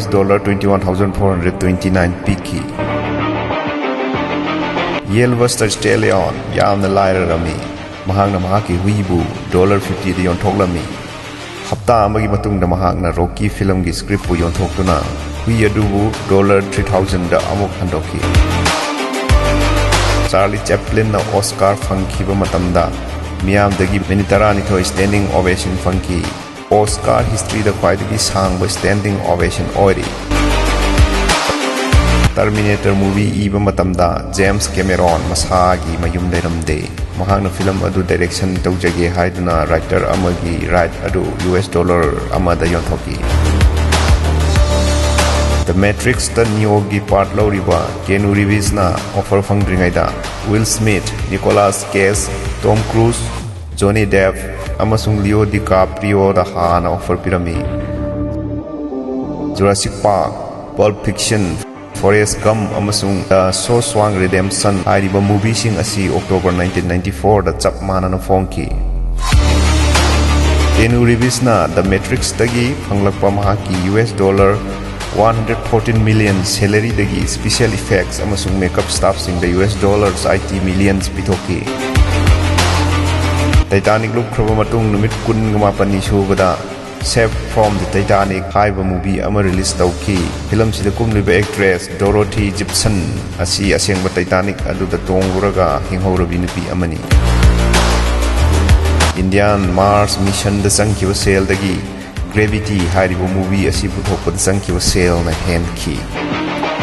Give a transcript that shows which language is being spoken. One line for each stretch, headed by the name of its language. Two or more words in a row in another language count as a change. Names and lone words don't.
Manipuri: $21,429 piki Sylvester Stallone yamna lairarami mahakna mahaki huibu $50 da yonthoklami hapta amagi matungda mahakna Rocky film gi script pu yonthoktuna hui adubu $3,000 da amuk handoki Charlie Chaplin na Oscar fangkhiba matamda miyamdagi minute 12
English: standing ovation
Manipuri: fangki
English: Oscar history
Manipuri: da khwaidagi sangba
English: standing ovation
Manipuri: oiri Terminator movie iba matamda James Cameron masagi mayum leiramde mahakna film adu direction tawjage haiduna writer amagi right adu $1 amada yonthoki The Matrix the Neo gi part loriba Keanu Reeves na offer fangdringaida Will Smith, Nicolas Cage, Tom Cruise, Johnny Depp amasung Leo DiCaprio da hana offer pirami Jurassic Park, Pulp Fiction, Forrest Gump amasung The Shawshank Redemption hariba movie sing asi October 1994 da chap manana fongki Keanu Reeves na The Matrix tagi phanglakpa mahaki $114 million salary dagi
English: special effects
Manipuri: amasung
English: makeup staff
Manipuri: sing the $80 millions pithoki Titanic look khroba matung numit 18 subada Saved from the Titanic haiba movie ama release tawki film sida kumliba actress Dorothy Gibson asi asengba Titanic aduda tonguraga hinghorabi nupi amani Indian Mars mission da sangkiba sel dagi Gravity hariba movie asi puthokpa sangkiba sel na hen ki